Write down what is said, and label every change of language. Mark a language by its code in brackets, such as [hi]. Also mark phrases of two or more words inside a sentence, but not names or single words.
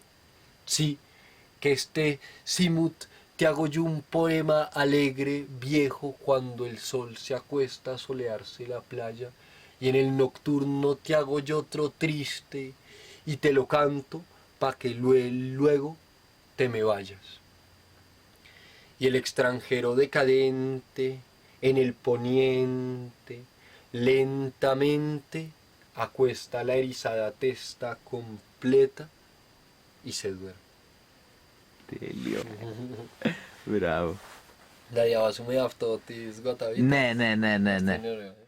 [es] Sí, que este simut te hago yo un poema alegre, viejo, cuando el sol se acuesta a solearse la playa, y en el nocturno te hago yo otro triste, y te lo canto pa' que luego te me vayas. Y el extranjero decadente en el poniente lentamente acuesta la erizada testa completa y se duerme. [el] Τέλειο. Μπράβο. Να διαβάσουμε αυτό της Γοταβίτας. Ναι. Είναι ωραίο.